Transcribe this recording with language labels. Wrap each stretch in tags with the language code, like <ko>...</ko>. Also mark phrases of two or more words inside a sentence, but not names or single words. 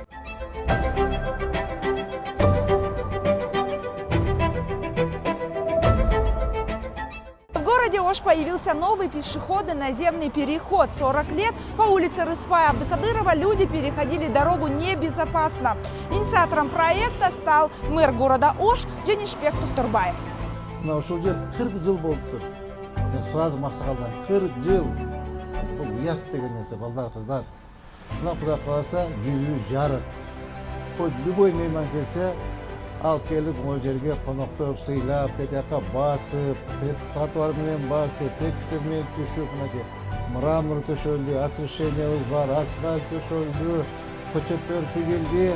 <ru>В городе Ош появился новый пешеходный наземный переход. 40 лет по улице Рыспай Абдыкадырова люди переходили дорогу небезопасно. Инициатором проекта стал мэр города Ош Женишбек Турбаев.</ru> <ky>Ушул жер 40 жыл болуптур. Мен сурадым аксакалдан. 40 жыл. Бул уят деген нерсе, балдар, кыздар. Мына Кудай кааласа жүзүбүз жарык.</ky> <ru>Хоть любой</ru> <ky>мейман келсе, алып келип могу жерге коноктоп, сыйлап, тетияка басып, тротуар менен басып, текстер менен түшүп, мынакей мрамор төшөлдү, освещениябыз бар, асфальт төшөлдү, көчөттөр тигилди.</ky>